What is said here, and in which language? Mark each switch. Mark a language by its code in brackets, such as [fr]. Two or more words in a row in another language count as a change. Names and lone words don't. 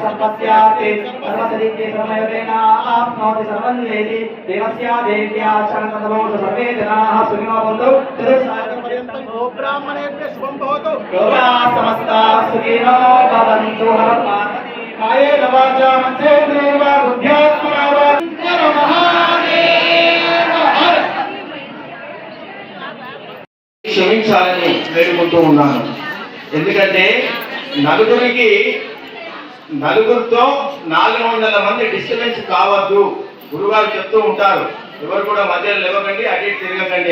[sa] सर्वस्याति सर्वसदिति सर्वमेवेन आप्नोति सर्वं वेदि देवस्या देव्या शरणतमो सर्वे जनाः सुखिनो भवन्तु चतुस्सागरपर्यन्तं गो ब्राह्मणेभ्यः शुभं भवतु लोकाः समस्ताः सुखिनो भवन्तु कायेन वाचा मनसेन्द्रियेण वा बुद्ध्यात्मना वा [te] క్షమించాలని వేడుకుంటూ ఉన్నాను. ఎందుకంటే నలుగురితో 400 మంది డిస్టర్బెన్స్ కావద్దు. గురుగారు చెప్తూ ఉంటారు, ఎవరు కూడా మధ్యలో లేవకండి, అటు ఇటు తిరగకండి.